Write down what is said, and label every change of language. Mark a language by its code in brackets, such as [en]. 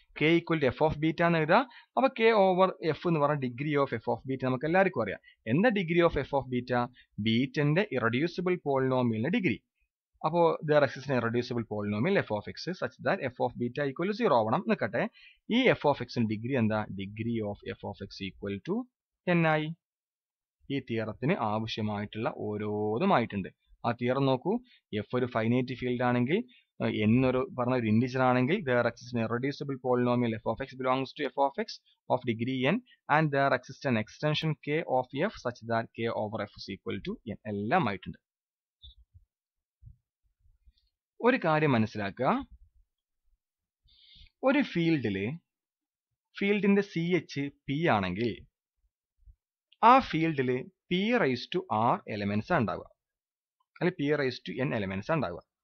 [ml] k equal to F of beta എന്ന് എഴുതാം. അപ്പൊ k ഓവർ എഫ് എന്ന് പറഞ്ഞാൽ degree of F of beta നമുക്ക് എല്ലാവർക്കും അറിയാം. എന്താ degree of F of beta? ബീറ്റന്റെ irreducible പോളിനോമിയലിന്റെ ഡിഗ്രി. അപ്പോൾ [en] there exists an irreducible polynomial f of x such that f of beta equal to 0 [ml] ആവണം. നിൽക്കട്ടെ, ഈ f of x ന്റെ ഡിഗ്രി എന്താ? Degree of f of x equal to n ആയി. ഈ തിയറത്തിന് ആവശ്യമായിട്ടുള്ള ഓരോന്നുമായിട്ടുണ്ട്. ആ തിയറം നോക്കൂ. എഫ് ഒരു ഫൈനൈറ്റ് ഫീൽഡ് ആണെങ്കിൽ, n ഒരു പറഞ്ഞ ഒരു ഇന്റിജർ ആണെങ്കിൽ [en] there exists an irreducible polynomial f of x belongs to f of x of degree n and there exists an extension k of f such that k over f is equal to n. [ml] എല്ലാം ആയിട്ടുണ്ട്. ഒരു കാര്യം മനസ്സിലാക്കുക, ഒരു ഫീൽഡിന്റെ C H P ആണെങ്കിൽ ആ ഫീൽഡില് P raise to R elements ഉണ്ടാവുക, അല്ലെങ്കിൽ P raise to N elements ഉണ്ടാവുക.